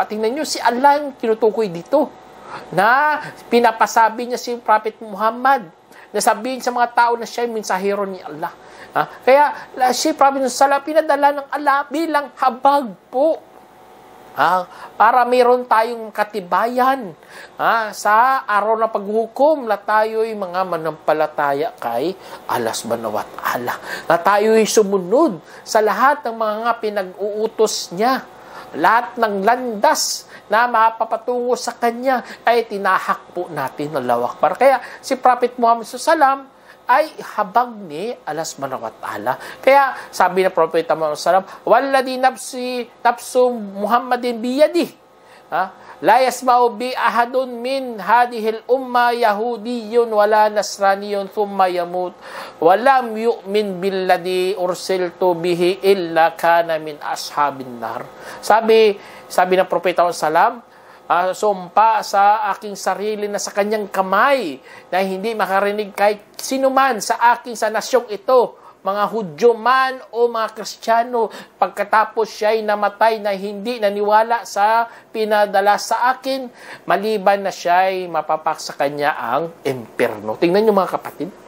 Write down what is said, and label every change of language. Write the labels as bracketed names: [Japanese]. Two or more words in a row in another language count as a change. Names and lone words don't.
[Filipino] Tingnan niyo, si Allah yung tinutukoy dito. Na pinapasabi niya si Prophet Muhammad, na sabihin sa mga tao na siya yung mensahero ni Allah. Kaya si Prophet Sallallahu pinadala ng Allah bilang habag po. Para mayroon tayong katibayan sa araw na paghukom na tayo'y mga manampalataya kay Allah [Arabic] سبحانه وتعالى. [Filipino] Na tayo'y sumunod sa lahat ng mga pinag-uutos niya. lahat ng landas na mapapatungo sa Kanya ay tinahak po natin. [Arabic] الله أكبر. [Filipino] Kaya si Prophet Muhammad SAW ay habag ni Allah [Arabic] سبحانه وتعالى. [Filipino] Kaya sabi ng Prophet Muhammad SAW, [Arabic] "والذي نفس محمد بيده." لا يسمع بي أحد من هذه الأمة يهودي ولا نصراني ثم يموت ولم يؤمن بالذي أرسلت به إلا كان من أصحاب النار. [Filipino] Sabi ng Propeta sallam, sumpa sa aking sarili na sa kanyang kamay na hindi makarinig kahit sinuman sa nasyong ito, mga Hudyo man o mga Kristiyano, pagkatapos siya'y namatay na hindi naniwala sa pinadala sa akin, maliban na siya'y mapapak sa kanya ang impyerno. Tingnan niyo mga kapatid.